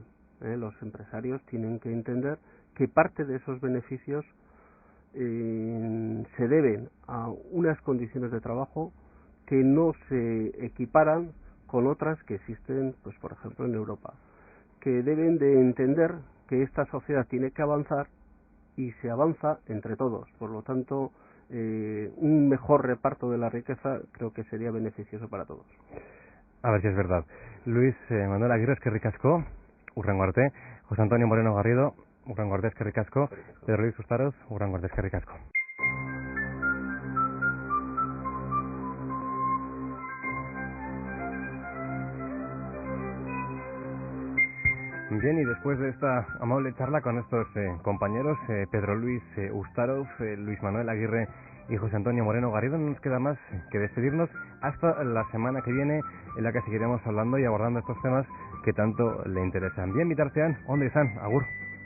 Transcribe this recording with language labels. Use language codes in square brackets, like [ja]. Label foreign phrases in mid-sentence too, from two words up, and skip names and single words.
[es] Los empresarios tienen que entender que parte de esos beneficios se deben a unas condiciones de trabajo que no se equiparan con otras que existen, pues por ejemplo en Europa, que deben de entender que esta sociedad tiene que avanzar y se avanza entre todos. Por lo tanto, un mejor reparto de la riqueza creo que sería beneficioso para todos. A ver si es verdad. Luis Manuel Aguirre, [eu] eskerrik asko, hurrengo arte. José Antonio Moreno Garrido, hurrengo arte, eskerrik asko. Pedro Luis Ustaroz, hurrengo arte, eskerrik asko. [es] Bien, y después de esta amable charla con estos compañeros, Pedro Luis Ustaroz, Luis Manuel Aguirre y José Antonio Moreno Garrido, no nos queda más que despedirnos hasta la semana que viene, en la que seguiremos hablando y abordando estos temas que tanto le interesan. Bien, [eu] bitartean, ondo izan, agur.